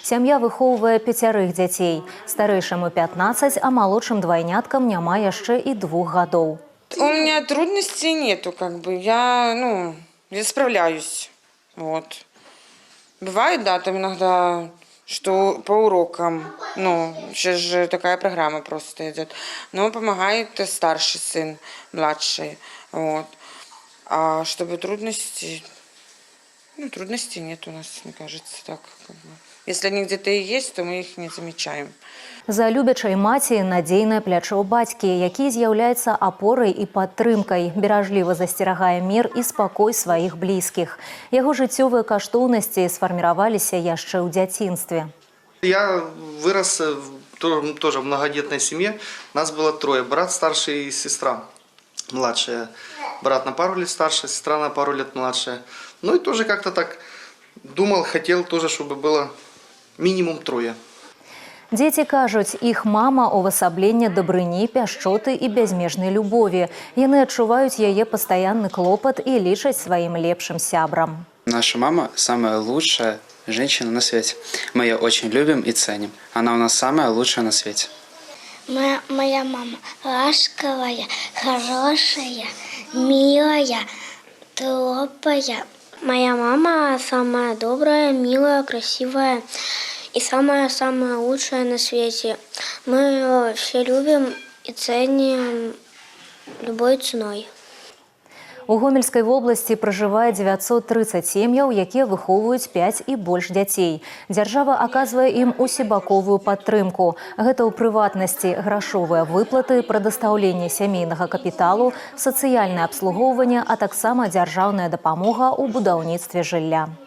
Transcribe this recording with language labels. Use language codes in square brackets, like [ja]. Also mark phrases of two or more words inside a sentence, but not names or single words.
[be] Сям'я выхоўвае 5 дзяцей. Старэйшаму 15, а малодшым двайняткам няма яшчэ і 2 гадоў. [ru] У меня трудностей нету, я справляюсь. Вот. Бывает, да, там иногда, что по урокам, сейчас же такая программа просто идет, но помогает старший сын, младший, вот. А чтобы трудностей нет у нас, мне кажется, так. Если они где-то и есть, то мы их не замечаем. [be] За любячай маці надзейнае плячо бацькі, які з'яўляецца апорай і падтрымкай, беражліва засцерагае мір і спакой сваіх блізкіх. Яго жыццёвыя каштоўнасці сфарміраваліся яшчэ ў дзяцінстве. [ru] Я вырос тоже в многодетной семье. Нас было 3: брат старший и сестра младшая. Брат на пару лет старше, сестра на пару лет младшая. Ну и тоже как-то так думал, хотел тоже, чтобы было минимум 3. [be] Дзеці кажуць, іх мама увасабленне дабрыні, пяшчоты і бязмежнай любові. Яны адчуваюць яе пастаянны клопат і лічаць сваім лепшым сябрам. [ru] Наша мама самая лучшая женщина на свете. Мы ее очень любим и ценим. Она у нас самая лучшая на свете. Моя мама ласковая, хорошая, милая, добрая. Моя мама самая добрая, милая, красивая и самая-самая лучшая на свете. Мы ее все любим и ценим любой ценой. [be] У Гомельскай вобласці пражывае 930 сем'яў, якія выхоўваюць 5 і больш дзяцей. Дзяржава аказвае ім усебаковую падтрымку. Гэта ў прыватнасці грашовыя выплаты, прадастаўленне сямейнага капіталу, сацыяльнае абслугоўванне, а таксама дзяржаўная дапамога ў будаўніцтве жылля.